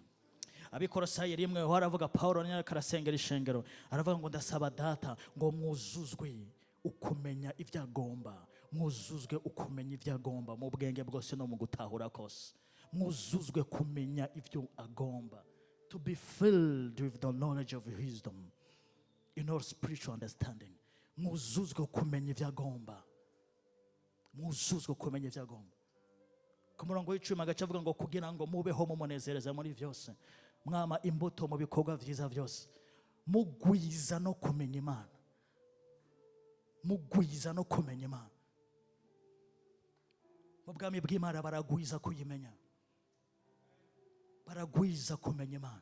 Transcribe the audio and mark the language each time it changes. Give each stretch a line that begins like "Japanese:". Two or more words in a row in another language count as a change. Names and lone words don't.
Rundi: Abikolosayi 1 haravuga Pawulo karasengera ishengero, aravuga ngo ndasaba Data ngo mwuzuzwe ukumenya ibyagomba, mwuzuzwe ukumenya ibyagomba mu bwenge bwose no mu gutahura kose. Mwuzuzwe kumenya ibyo agomba.
English: To be filled with the knowledge of wisdom in all spiritual understanding.
Rundi: Mwuzuzwe kumenya ibyagomba. Mwuzuzwe kumenya ibyagomba. Ku murongo w'icumi agacavuga ngo kugira ngo mubeho mumunezereza muri byose, mwama imbuto mu bikorwa byiza byose, mugwiza no kumenya Imana. Mugwiza no kumenya Imana. Mu bwami bw'Imana baragwiza kuyimenya, baragwiza kumenya Imana.